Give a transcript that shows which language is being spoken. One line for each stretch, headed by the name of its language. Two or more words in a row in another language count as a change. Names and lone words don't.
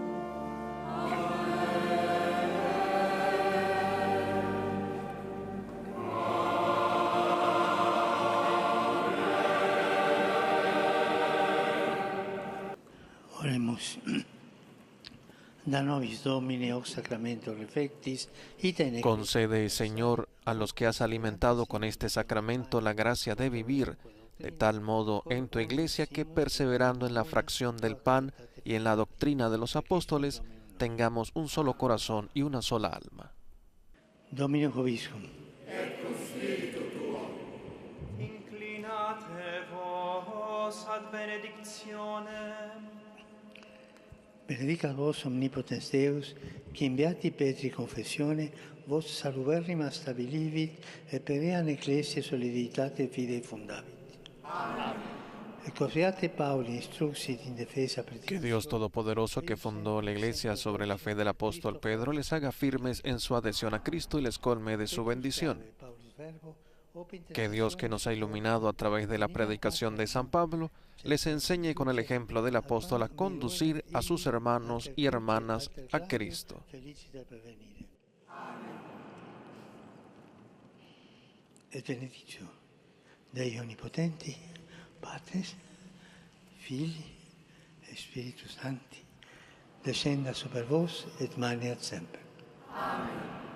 Latin: Oremus. Da nobis Domine hoc sacramento refectis, ita in Concede,
Spanish: Señor, a los que has alimentado con este sacramento la gracia de vivir de tal modo en tu iglesia que, perseverando en la fracción del pan y en la doctrina de los apóstoles, tengamos un solo corazón y una sola alma.
Latin: Domine vobiscum. Et cum spiritu tuo. Inclinate vos ad benedictionem. Benedicat vos omnipotens Deus, qui in beati Petri confessione vos saluberrima stabilivit et per eam ecclesia soliditate fidei fundavit. E cosiate Pauli instruxit in defesa
Spanish: Que Dios Todopoderoso, que fundó la iglesia sobre la fe del apóstol Pedro, les haga firmes en su adhesión a Cristo y les colme de su bendición. Que Dios, que nos ha iluminado a través de la predicación de San Pablo, les enseñe con el ejemplo del apóstol a conducir a sus hermanos y hermanas a Cristo.
Latin: Et benedictio Dei Onnipotenti, Patris, Filii et Spiritus Sancti, descenda super vos et maneat semper. Amen.